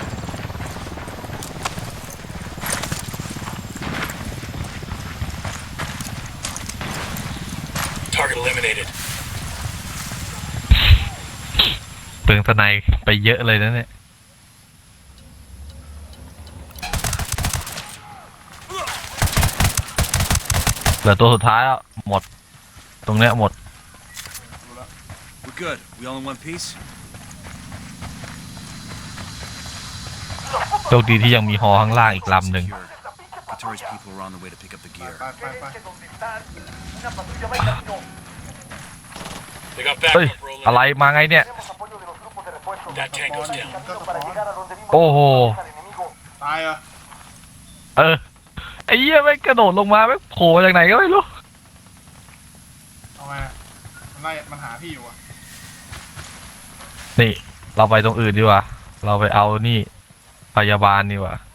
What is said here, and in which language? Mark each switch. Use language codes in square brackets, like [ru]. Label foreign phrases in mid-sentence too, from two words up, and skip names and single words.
[en] Target eliminated. [th] เปลืองสไนไปเยอะเลยนะเนี่ย เหลือตัวสุดท้ายแล้วหมด ตรงเนี้ยหมด [en] We're good. We all in one piece? [th] โชคดีที่ยังมีฮอข้างล่างอีกลำหนึ่ง [en] Katori's people are on the way to pick up the gear. [th] ไป [en] They got [th] เฮ้ย [en] backup rolling. [th] อะไรมาไงเนี่ย [en] That tango's down. [th] ก็สปอน โอ้โห ตายเหรอ ไอ้เหี้ยไม่งกระโดดลงมาไม่งโผล่จากไหนก็ไม่รู้ เอาไงมันไล่มันหาพี่อยู่อะ นี่ เราไปตรงอื่นดีกว่า เราไปเอานี่ พยาบาลดีกว่า